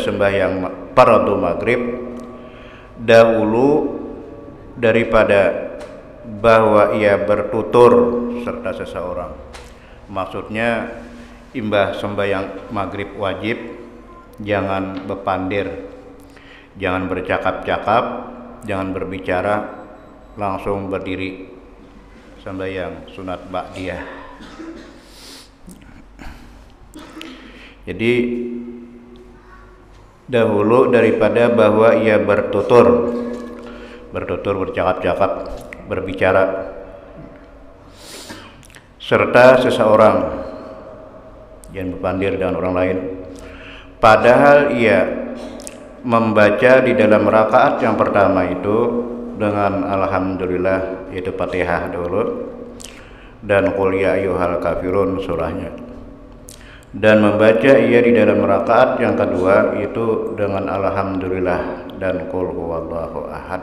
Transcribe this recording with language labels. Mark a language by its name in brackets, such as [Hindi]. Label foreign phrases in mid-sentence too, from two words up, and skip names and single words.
[Malay] sembahyang fardu maghrib dahulu daripada bahwa ia bertutur serta seseorang, maksudnya imbah sembahyang maghrib wajib jangan bepandir, jangan bercakap-cakap, jangan berbicara, langsung berdiri sembahyang sunat ba'diyah. Jadi dahulu daripada bahwa ia bertutur, bercakap-cakap, berbicara serta seseorang, jangan berpandir dengan orang lain, padahal ia membaca di dalam rakaat yang pertama itu dengan alhamdulillah, yaitu Fatihah dulu, dan [Arabic] qul ya ayyuhal kafirun [Malay] surahnya, dan membaca ia di dalam rakaat yang kedua itu dengan alhamdulillah dan [Arabic] qul huwallahu ahad.